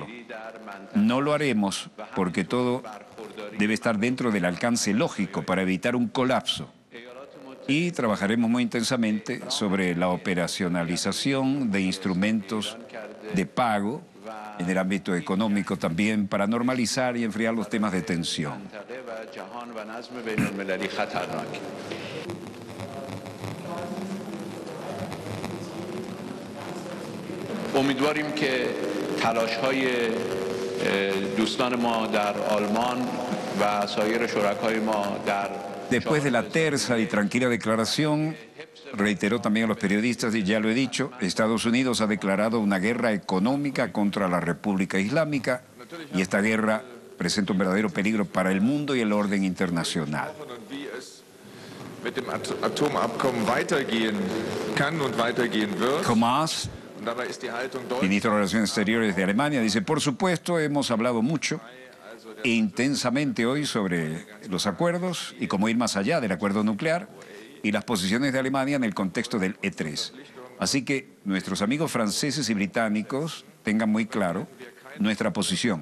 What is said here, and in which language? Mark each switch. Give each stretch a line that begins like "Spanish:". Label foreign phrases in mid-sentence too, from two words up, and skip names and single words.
Spanish: No lo haremos porque todo debe estar dentro del alcance lógico para evitar un colapso. Y trabajaremos muy intensamente sobre la operacionalización de instrumentos de pago en el ámbito económico también para normalizar y enfriar los temas de tensión.
Persian: امیدواریم که تلاش‌های دوستان ما در آلمان و سایر شرکای ما در
Spanish: Después de la tersa y tranquila declaración, reiteró también a los periodistas, y ya lo he dicho, Estados Unidos ha declarado una guerra económica contra la República Islámica y esta guerra presenta un verdadero peligro para el mundo y el orden internacional.
German: Mit dem Atomabkommen weitergehen kann und weitergehen wird.
Spanish: Hamas, ministro de Relaciones Exteriores de Alemania, dice, por supuesto, hemos hablado mucho e intensamente hoy sobre los acuerdos y cómo ir más allá del acuerdo nuclear y las posiciones de Alemania en el contexto del E3. Así que nuestros amigos franceses y británicos tengan muy claro nuestra posición.